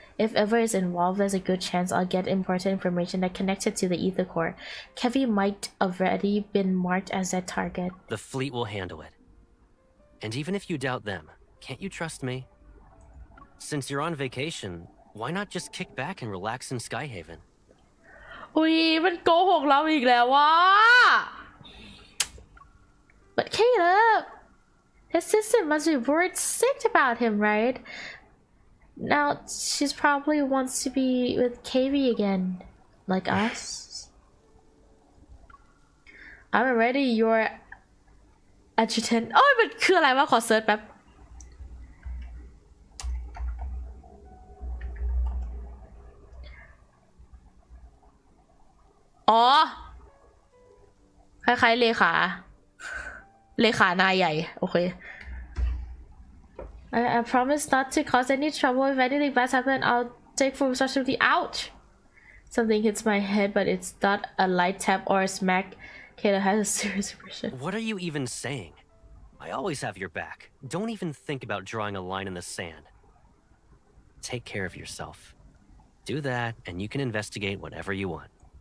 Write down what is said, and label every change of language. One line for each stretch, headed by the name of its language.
English: If Eva is involved, there's a good chance I'll get important information that connected to the ether core. Kevi might already been marked as that target. The fleet will handle it. And even if you doubt them, can't you trust me? Since you're on vacation, Why not just kick back and relax in Skyhaven?
Thai: อุ้ยมันโกหกเราอีกแล้ววะ
English: But Caleb, his sister must be worried sick about him, right? Now she's probably wants to be with KB again, like us. I'm already your adjutant.
Thai: โอ้ยมันคืออะไรวะขอเซิร์ชแป๊บอ๋อคล้ายๆเลขานายใหญ่โอเค
English: I promise not to cause any trouble. If anything bad happens, I'll take full responsibility. Ouch! Something hits my head, but it's not a light tap or a smack. Kayla has a serious impression. What are you even saying? I always have your back. Don't even think about drawing a line in the sand. Take care of yourself. Do that, and you can investigate whatever you want.